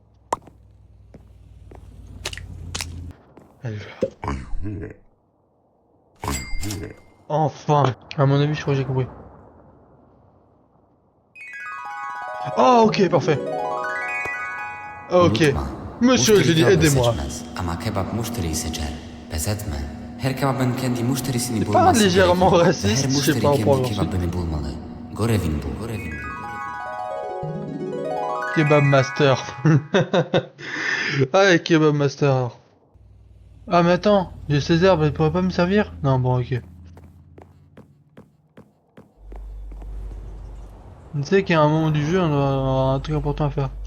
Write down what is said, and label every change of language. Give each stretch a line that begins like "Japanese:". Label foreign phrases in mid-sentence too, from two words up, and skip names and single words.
French: Allez, enfin! À mon avis, je crois que j'ai compris. Oh, ok, parfait. Ok.
Turkish: Unutma.
French: Monsieur
Turkish: Mushtari
French: Eugénie, kebab aidez-moi.
Turkish: seçmez ama kebap mushtari seçer. Pes etme. Her kebabın kendi müşterisini
French: C'est pas
Turkish: bulması
French: légèrement
Turkish: gerekir. Ve her
French: raciste, je sais pas
Turkish: müşteri
French: en point
Turkish: kendi
French: j'en suis.
Turkish: kebabını bulmalı. Görevin bu. Görevin bu.
French: Kebab Master. Ah, Kebab Master alors. Ah, mais attends, j'ai ces herbes, elles pourraient pas me servir? Non, bon, ok. Tu sais qu'il y a un moment du jeu, on doit avoir un truc important à faire.